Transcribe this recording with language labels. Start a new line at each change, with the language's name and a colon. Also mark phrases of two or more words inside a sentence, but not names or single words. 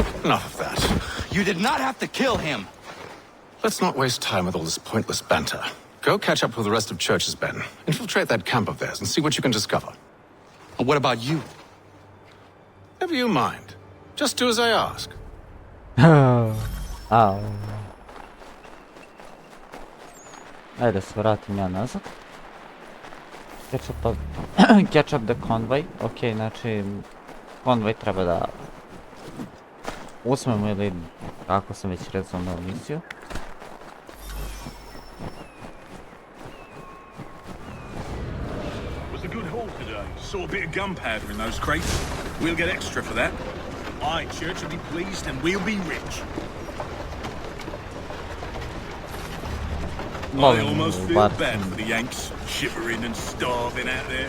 English: Enough of that. You did not have to kill him. Let's not waste time with all this pointless banter. Go catch up with the rest of Church's men. Infiltrate that camp of theirs and see what you can discover. What about you? Never you mind. Just do as I ask.
Serbian: Ajde se vratim ja nazad.
English: Catch up the convoy.
Serbian: Ok, znači konvoj treba da uzmemo ili kako sam već rezao na misiju.
English: Was a good haul today. Saw a bit of gunpowder in those crates. We'll get extra for that. Aye, Church will be pleased and we'll be rich. I almost feel bad for the Yanks, shivering and starving out there.